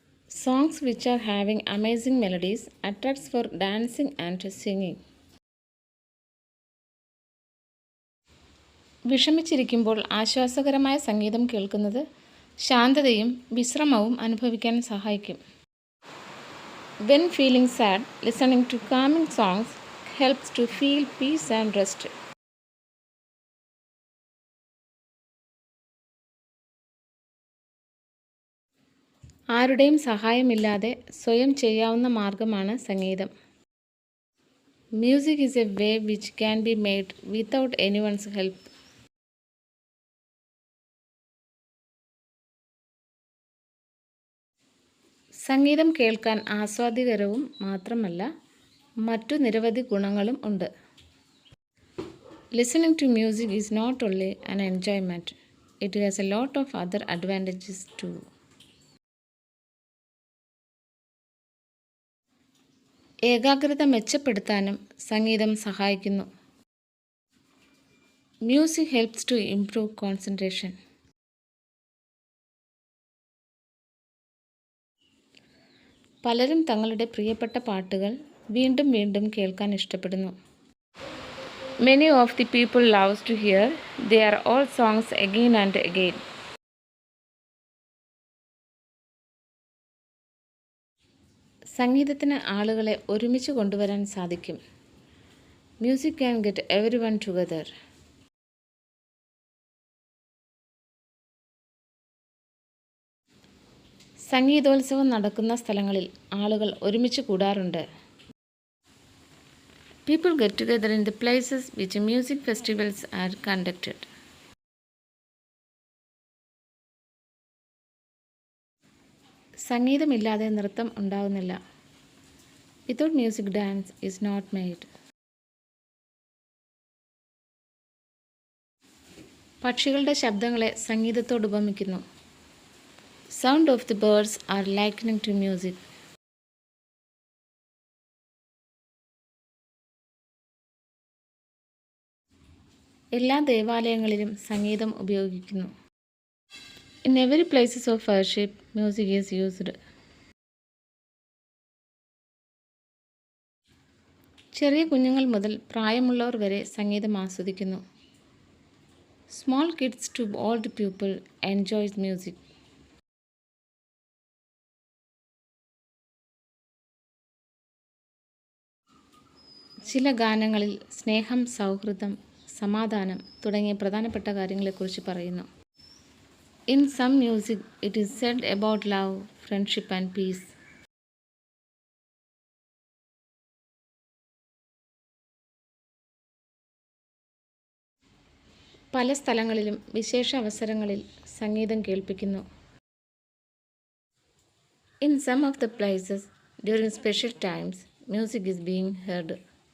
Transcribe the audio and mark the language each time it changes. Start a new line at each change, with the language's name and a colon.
English: Songs which are having amazing melodies attracts for dancing and singing.
Malayalam: വിഷമിച്ചിരിക്കുമ്പോൾ ആശ്വാസകരമായ സംഗീതം കേൾക്കുന്നത് ശാന്തതയും വിശ്രമവും അനുഭവിക്കാൻ സഹായിക്കും.
English: When feeling sad, listening to calming songs helps to feel peace and rest.
Malayalam: ആരുടെയും സഹായമില്ലാതെ സ്വയം ചെയ്യാവുന്ന മാർഗമാണ് സംഗീതം.
English: Music is a way which can be made without anyone's help.
Malayalam: സംഗീതം കേൾക്കാൻ ആസ്വാദ്യകരവും മാത്രമല്ല മറ്റു നിരവധി ഗുണങ്ങളും ഉണ്ട്.
English: Listening to music is not only an enjoyment, it has a lot of other advantages too.
Malayalam: ഏകാഗ്രത മെച്ചപ്പെടുത്താനും സംഗീതം സഹായിക്കുന്നു.
English: Music helps to improve concentration.
Malayalam: പലരും തങ്ങളുടെ പ്രിയപ്പെട്ട പാട്ടുകൾ വീണ്ടും വീണ്ടും കേൾക്കാൻ ഇഷ്ടപ്പെടുന്നു.
English: Many of the people loves to hear their old songs again and again.
Malayalam: സംഗീതത്തിന് ആളുകളെ ഒരുമിച്ച് കൊണ്ടുവരാൻ സാധിക്കും.
English: Music can get everyone together.
Malayalam: സംഗീതോത്സവം നടക്കുന്ന സ്ഥലങ്ങളിൽ ആളുകൾ ഒരുമിച്ച് കൂടാറുണ്ട്.
English: People get together in the places which music festivals are conducted.
Malayalam: സംഗീതമില്ലാതെ നൃത്തം ഉണ്ടാകുന്നില്ല.
English: Without music, dance is not made.
Malayalam: പക്ഷികളുടെ ശബ്ദങ്ങളെ സംഗീതത്തോട് ഉപമിക്കുന്നു.
English: Sound of the birds are likened to music.
Malayalam: എല്ലാ ദേവാലയങ്ങളിലും സംഗീതം ഉപയോഗിക്കുന്നു.
English: In every places of worship, music is used.
Malayalam: ചെറിയ കുഞ്ഞുങ്ങൾ മുതൽ പ്രായമുള്ളവർ വരെ സംഗീതം ആസ്വദിക്കുന്നു.
English: Small kids to old people enjoys music.
Malayalam: ചില ഗാനങ്ങളിൽ സ്നേഹം, സൗഹൃദം, സമാധാനം തുടങ്ങിയ പ്രധാനപ്പെട്ട കാര്യങ്ങളെക്കുറിച്ച് പറയുന്നു.
English: In some music, it is said about love, friendship and peace.
Malayalam: പല സ്ഥലങ്ങളിലും വിശേഷ അവസരങ്ങളിൽ സംഗീതം കേൾപ്പിക്കുന്നു.
English: In some of the places, during special times, music is being heard.